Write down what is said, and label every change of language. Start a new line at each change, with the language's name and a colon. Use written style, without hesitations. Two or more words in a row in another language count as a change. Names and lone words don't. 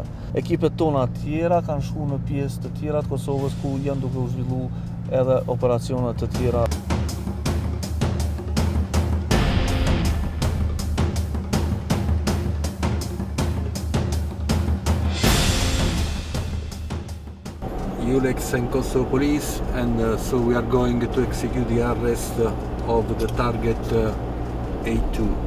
Albanian: Ekipet tona tjera kanë shkuar në pjesë të tjera të Kosovës ku janë duke u zhvilluar edhe operacione të tjera.
English: EULEX and Kosovo police, and so we are going to execute the arrest of the target A2.